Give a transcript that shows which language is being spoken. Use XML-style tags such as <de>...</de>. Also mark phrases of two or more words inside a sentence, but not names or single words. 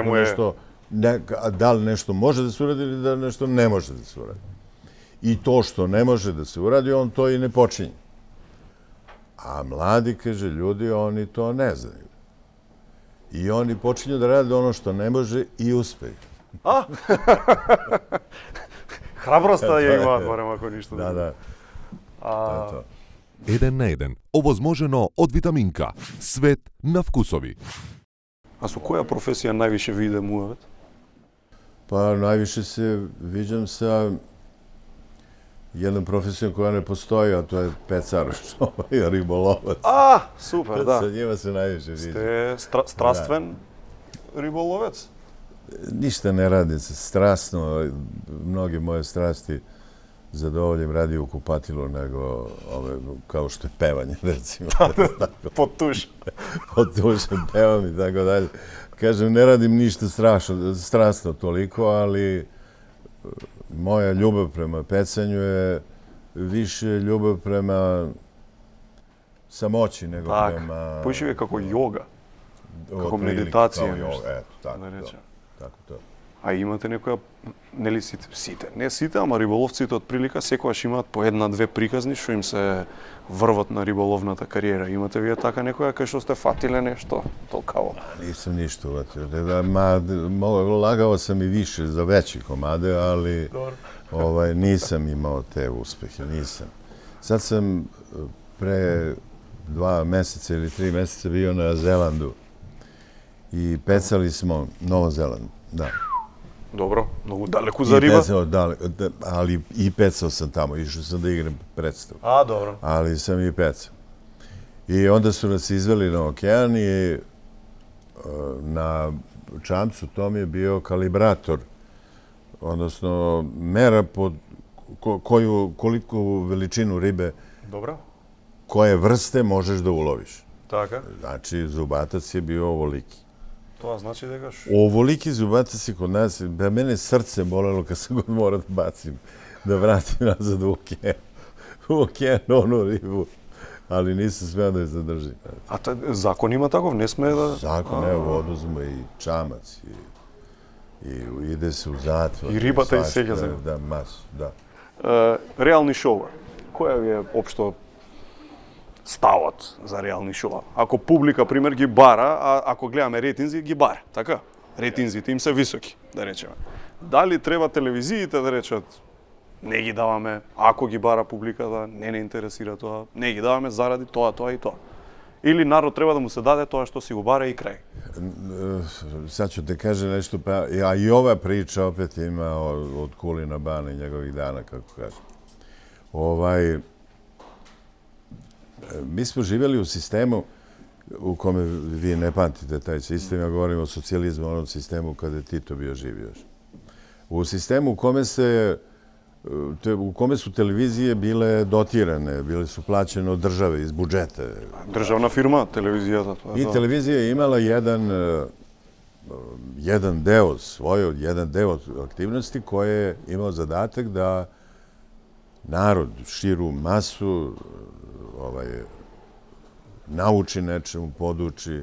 <sr>Da li nešto može da se uradi ili da nešto ne može da se uradi. I to što ne može da se uradi, on to i ne počinje. A mladi, kaže, ljudi, oni to ne znaju. I oni počinju da rade ono što ne može i uspeju. A?</sr> <mk>Hrabroста ја имаат, барем ако ништо. Да. Еден на еден, овозможено од Витаминка. Свет на вкусови. А со која професија највише ви идемувате?</mk> <sr>Pa najviše se viđam sa jednom profesijom koja ne postoji, a to je pecar, ribolovac.</sr> <mk>А, супер, да.</mk> <sr>Sa njima se najviše viđam.</sr> <mk>Сте страствен риболовец?</mk> <sr>Ništa ne radim se strasno. Mnoge moje strasti zadovoljim radi u kupatilu nego kao što je pevanje, recimo. Pod tuš. Pod tušem pevam i tako dalje. Kažem, ne radim ništa strasno toliko, ali moja ljubav prema pecanju je više ljubav prema samoći nego prema... Poiši je kako joga, kako meditacija. Tako to.</sr> <mk>А имате некоја, нели сите, не сите, ама риболовците од прилика секогаш имаат по една-две приказни што им се врват на риболовната кариера. Имате вие така некоја кај што сте фатиле нешто толкаво?</mk> <sr>Nisam ništa uvatio. Lagao sam i više za veće komade, ali nisam imao te uspehe, nisam. Sad sam pre 2 meseca ili 3 meseca bio na Zelandu i pecali smo Novom Zelandu, da. Dobro, mnogo</sr> <mk>далеку за риба.</mk> <sr>Ali i pecao sam tamo, išao sam da igram predstavu. A, dobro. Ali sam i pecao. I onda su nas izveli na okean i na čamcu tom je bio kalibrator, odnosno mera pod koliku veličinu ribe, koje vrste možeš da uloviš.</sr> <mk>Така.</mk> <sr>Znači, zubatac je bio ovoliki.</sr> <mk>Тоа значи дека</mk> <sr>Ovoliki zubatac je kod nas, da mene srce bolelo kad sam god morao da bacim, da vratim nazad u okean onu ribu. Ali nisam smeo da je zadržim. A zakon ima takov, ne sme da... Zakon, evo, oduzme i čamac i ide se u zatvor.</sr> <mk>И рибата и сега за...</mk> <sr>Da, masu, da.</sr> <mk>Реални шоуа. Која ви е општо ставот за реални шоуа? Ако публика, пример, ги бара, а ако гледаме рейтинзи, ги бара, така? Рейтинзите им се високи, да речеме. Дали треба телевизиите да речат не ги даваме, ако ги бара публиката, не интересира тоа, не ги даваме заради тоа и тоа. Или народ треба да му се даде тоа што си го бара и крај.</mk> <sr>Sad ću te kažem nešto, a i ova priča opet ima od Kulina Bana i njegovih dana, kako kažem. Mi smo živjeli u sistemu u kome vi ne pamtite taj sistem, ja govorim o socijalizmu, onom sistemu kada je Tito bio živ još. U sistemu u kome se u kome su televizije bile dotirane, bile su plaćene od države, iz budžeta.</sr> <mk>Државна фирма, телевизијата.</mk> <sr>I televizija je imala jedan deo aktivnosti koji je imao zadatak da narod, širu masu, nauči nečemu, poduči.</sr>